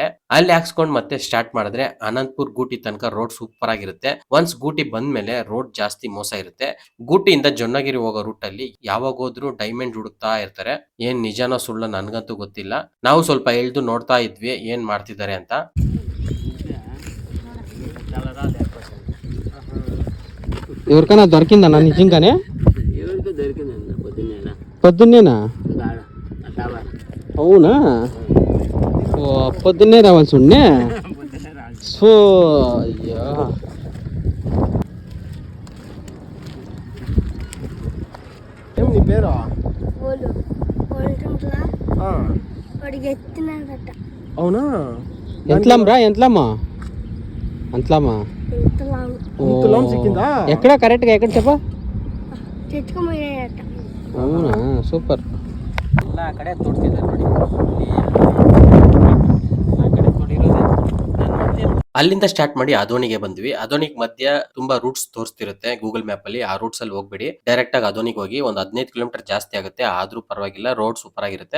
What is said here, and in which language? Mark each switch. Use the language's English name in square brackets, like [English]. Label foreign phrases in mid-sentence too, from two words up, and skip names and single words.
[Kannada] ಅಲ್ಲಿ ಹಾಕ್ಸ್ಕೊಂಡು ಮತ್ತೆ ಸ್ಟಾರ್ಟ್ ಮಾಡಿದ್ರೆ ಅನಂತಪುರ್ ಗೂಟಿ ತನಕ ರೋಡ್ ಸೂಪರ್ ಆಗಿರುತ್ತೆ. ಒನ್ಸ್ ಗೂಟಿ ಬಂದ್ಮೇಲೆ ರೋಡ್ ಜಾಸ್ತಿ ಮೋಸ ಇರುತ್ತೆ. ಗೂಟಿಯಿಂದ ಜೊನ್ನಗಿರಿ ಹೋಗೋ ರೂಟ್ ಅಲ್ಲಿ ಯಾವಾಗ ಹೋದ್ರು ಡೈಮಂಡ್ ಹುಡುಕ್ತಾ ಇರ್ತಾರೆ. ಏನ್ ನಿಜಾನೋ ಸುಳ್ಳ ನನ್ಗಂತೂ ಗೊತ್ತಿಲ್ಲ. ನಾವು ಸ್ವಲ್ಪ ಎಳ್ದು ನೋಡ್ತಾ ಇದ್ವಿ ಏನ್ ಮಾಡ್ತಿದ್ದಾರೆ ಅಂತ. [Telugu] ఎవరికైనా దొరికిందన్నా నిజంగానే? పొద్దున్నేనా? అవునా? ఓ పొద్దున్నే రావాల్సి ఉండే. సో అయ్యా, ఏం నీ పేరు? అవునా? ఎంతలమ్మా? ఎంతలమ్మా? ఎక్కడ కరెక్ట్ గా ఎక్కడ చెప్ప? అవునా, సూపర్. [Kannada] ಎಲ್ಲ ಆ ಕಡೆ ತೋಡ್ತಿದ್ದಾರೆ ನೋಡಿ. ಅಲ್ಲಿಂದ ಸ್ಟಾರ್ಟ್ ಮಾಡಿ ಅದೋನಿಗೆ ಬಂದ್ವಿ. ಅದೋನಿಗೆ ಮಧ್ಯ ತುಂಬಾ ರೂಟ್ಸ್ ತೋರಿಸ್ತಿರುತ್ತೆ ಗೂಗಲ್ ಮ್ಯಾಪ್ ಅಲ್ಲಿ. ಆ ರೂಟ್ಸ್ ಅಲ್ಲಿ ಹೋಗ್ಬೇಡಿ, ಡೈರೆಕ್ಟ್ ಆಗಿ ಅದೋನಿಗೆ ಹೋಗಿ. ಒಂದು 15 ಕಿಲೋಮೀಟರ್ ಜಾಸ್ತಿ ಆಗುತ್ತೆ, ಆದ್ರೂ ಪರವಾಗಿಲ್ಲ, ರೋಡ್ ಸೂಪರ್ ಆಗಿರುತ್ತೆ.